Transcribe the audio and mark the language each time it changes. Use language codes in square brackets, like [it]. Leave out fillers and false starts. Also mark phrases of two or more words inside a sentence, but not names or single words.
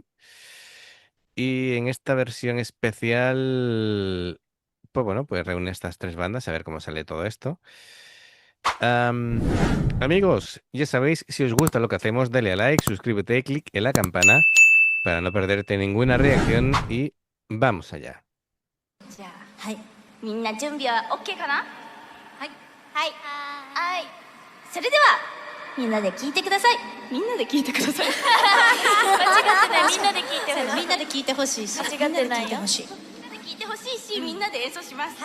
[es] Y en esta versión especial, pues bueno, pues reúne estas tres bandas a ver cómo sale todo esto. Amigos, ya sabéis, si os gusta lo que hacemos, dale a like, suscríbete, clic en la campana para no perderte ninguna reacción y vamos allá. [ja] じゃあ、はい。みんな準備は OK かな？はい。はい。はい。それではみんなで聞いてください。みんなで聞いてください。間違ってない。みんなで聞いてほしい。みんなで聞いてほしいし。間違ってないよ。みんなで聞いてほしい。みんなで聞いてほしいし、みんなで演奏します。